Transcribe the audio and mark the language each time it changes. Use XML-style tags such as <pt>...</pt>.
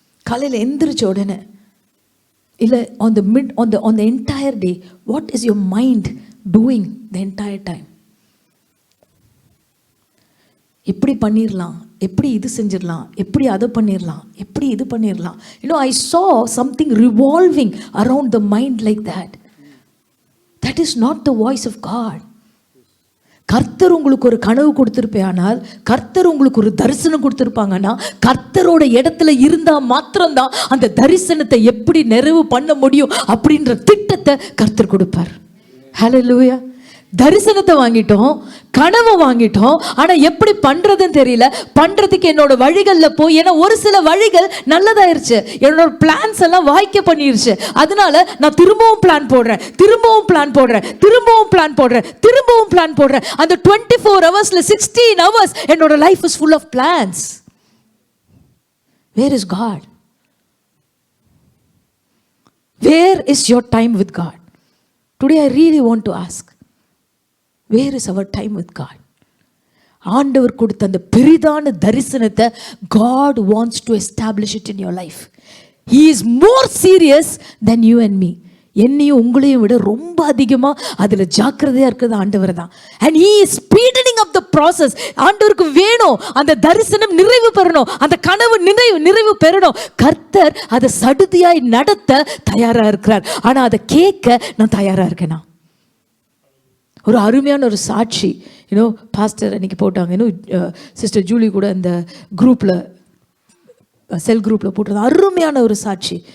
<ta>காலையில் எந்திரிச்ச உடனே இல்லை</ta> <en>on the entire day, what is your mind doing the entire time?</en> <ta>எப்படி பண்ணிடலாம், எப்படி இது செஞ்சிடலாம், எப்படி அதை பண்ணிடலாம், எப்படி இது பண்ணிடலாம்.</ta> <en>I saw something revolving around the mind like that. That is not the voice of God.</en> <ta>கர்த்தர் உங்களுக்கு ஒரு கனவு கொடுத்திருப்பேனால், கர்த்தர் உங்களுக்கு ஒரு தரிசனம் கொடுத்திருப்பாங்கன்னா, கர்த்தரோட இடத்துல இருந்தா மாத்திரம்தான் அந்த தரிசனத்தை எப்படி நிறைவு பண்ண முடியும் அப்படின்ற திட்டத்தை கர்த்தர் கொடுப்பார். ஹல்லேலூயா. தரிசனத்தை வாங்கிட்டோம், கனவை வாங்கிட்டோம், ஆனா எப்படி பண்றதுன்னு தெரியல. பண்றதுக்கு என்னோட வழிகள்ல போய், ஏன்னா ஒரு சில வழிகள் நல்லதாயிருச்சு, என்னோட பிளான்ஸ் எல்லாம் வாய்க்க பண்ணிருச்சு, அதனால நான் திரும்பவும் பிளான் போடுறேன், திரும்பவும் பிளான் போடுறேன், திரும்பவும் பிளான் போடுறேன், திரும்பவும் பிளான் போடுறேன்.</ta> <en>அந்த 24 ஹவர்ஸ்ல 16 ஹவர்ஸ் என்னோட life is full of plans. Where is God? Where is your time with God? Today I really want to ask, where is our time with God?</en> <ta>ஆண்டவர் கொடுத்த அந்த பெரிதான தரிசனத்தை</ta> <en>God wants to establish it in your life. He is more serious than you and me.</en> <ta>என்னையும் உங்களையும் விட ரொம்ப அதிகமாக அதில் ஜாக்கிரதையாக இருக்கிறது ஆண்டவர் தான்.</ta> <en>And he is speeding up the process.</en> <ta>ஆண்டவருக்கு வேணும் அந்த தரிசனம் நிறைவு பெறணும், அந்த கனவு நிறைவு பெறணும். கர்த்தர் அதை சடுதியாய் நடத்த தயாராக இருக்கிறார். ஆனால் அதை கேட்க நான் தயாராக இருக்கேனா? ஒரு அருமையான ஒரு சாட்சி, பாஸ்டர் அன்னைக்கு போட்டாங்க, சிஸ்டர் ஜூலி கூட இந்த குரூப்பில், செல் குரூப்பில் போட்டிருந்த அருமையான ஒரு சாட்சி.</ta>